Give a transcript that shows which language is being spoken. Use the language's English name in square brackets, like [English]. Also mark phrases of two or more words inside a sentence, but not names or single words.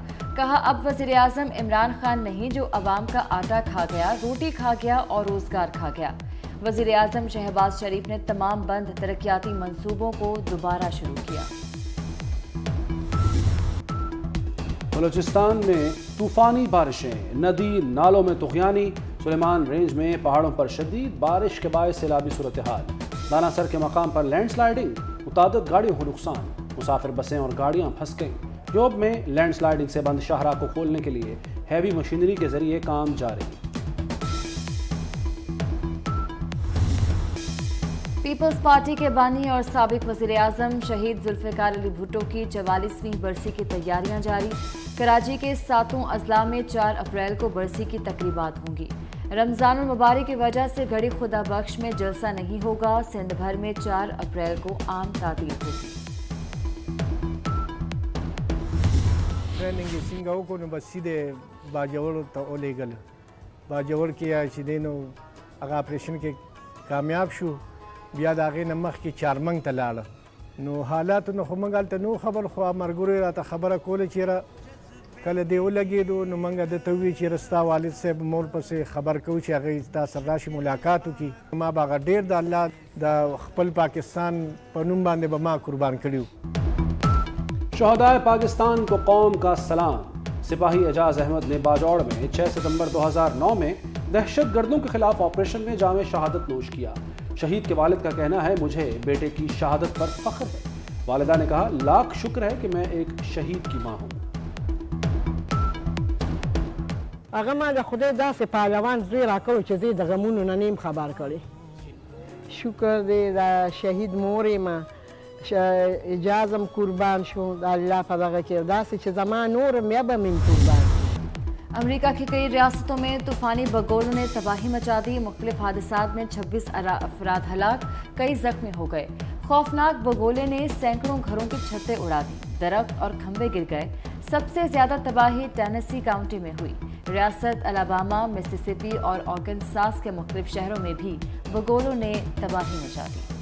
[Urdu] کہا، اب وزیر اعظم عمران خان نہیں جو عوام کا آٹا کھا گیا، روٹی کھا گیا اور روزگار کھا گیا. وزیر اعظم شہباز شریف نے تمام بند ترقیاتی منصوبوں کو دوبارہ شروع کیا. بلوچستان میں طوفانی بارشیں، ندی نالوں میں طغیانی, سلیمان رینج میں پہاڑوں پر شدید بارش کے باعث سیلابی صورتحال، دانا سر کے مقام پر لینڈ سلائیڈنگ، متعدد گاڑیوں کو نقصان، مسافر بسیں اور گاڑیاں پھنس گئیں۔ جوب میں لینڈ سلائیڈنگ سے بند شاہراہ کو کھولنے کے لیے ہیوی مشینری کے ذریعے کام جاری۔ پیپلز پارٹی کے بانی اور سابق وزیر اعظم شہید ذوالفقار علی بھٹو کی 44ویں برسی کی تیاریاں جاری۔ کراچی کے 7 اضلاع میں 4 اپریل کو برسی کی تقریبات ہوں گی۔ رمضان المبارک کی وجہ سے گڑھی خدا بخش میں جلسہ نہیں ہوگا۔ سندھ بھر میں 4 اپریل کو عام تعطیل ہوگی۔ [Pashto] ټریننګ یې څنګه وکړو نو بس سیدې باجوړ ته ولېږل، باجوړ کې چې دی نو هغه اپریشن کې کامیاب شو، بیا د هغې نه مخکې چارمنګ ته لاړه. نو حالاتو نه خو موږ هلته نو خبر، خو ملګرو یې راته خبره کوله چې یاره کله دې ولګېدو نو موږ ده ته وویل چې یاره ستا والد صاحب مور پسې خبر کوو چې هغې تا سره راشي ملاقات وکړي. ما به هغه ډېر د الله د خپل پاکستان په نوم باندې به ما قربان کړي وو. [Urdu] شہدائے پاکستان کو قوم کا سلام۔ سپاہی اعجاز احمد نے باجوڑ میں 6 ستمبر 2009 میں دہشت گردوں کے خلاف آپریشن میں جام شہادت نوش کیا۔ شہید کے والد کا کہنا ہے مجھے بیٹے کی شہادت پر فخر ہے۔ والدہ نے کہا لاکھ شکر ہے کہ میں ایک شہید کی ماں ہوں۔ [Pashto] هغه ما د خدای داسې پهلوان زوی راکړو چې زه د غمونو نه نیم خبر کړی. شکر دی د شهید مور یم، اجازم قربان شو د الله په دغه کې داسې چې زما نور بیا به مې قربان. [Urdu] امریکہ کی کئی ریاستوں میں طوفانی بگولوں نے تباہی مچا دی۔ مختلف حادثات میں 26 افراد ہلاک، کئی زخمی ہو گئے۔ خوفناک بگولے نے سینکڑوں گھروں کی چھتیں اڑا دی، درخت اور کھمبے گر گئے۔ سب سے زیادہ تباہی ٹینیسی کاؤنٹی میں ہوئی۔ ریاست الاباما، مسیسپی اور آرکنساس کے مختلف شہروں میں بھی بگولوں نے تباہی مچا دی۔